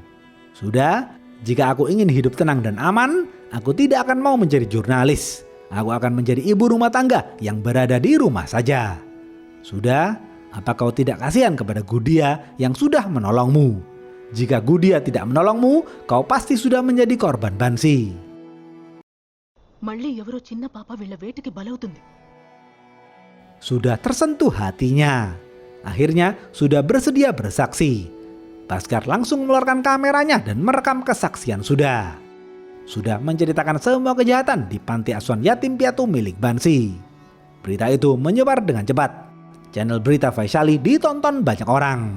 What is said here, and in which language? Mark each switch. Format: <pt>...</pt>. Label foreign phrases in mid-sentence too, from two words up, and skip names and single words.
<id>Sudah, jika aku ingin hidup tenang dan aman, aku tidak akan mau menjadi jurnalis. Aku akan menjadi ibu rumah tangga yang berada di rumah saja. Sudah, apa kau tidak kasihan kepada Gudia yang sudah menolongmu? Jika Gudia tidak menolongmu, kau pasti sudah menjadi korban Bansi.</id> <te>మళ్ళీ ఎవరో చిన్న పాప వీళ్ళ వేటికి బలవుతుంది.</te> <id>Sudah tersentuh hatinya. Akhirnya sudah bersedia bersaksi. Bhaskar langsung mengeluarkan kameranya dan merekam kesaksian Sudha. Sudah menceritakan semua kejahatan di panti asuhan yatim piatu milik Bansi. Berita itu menyebar dengan cepat. Channel berita Vaishali ditonton banyak orang.</id>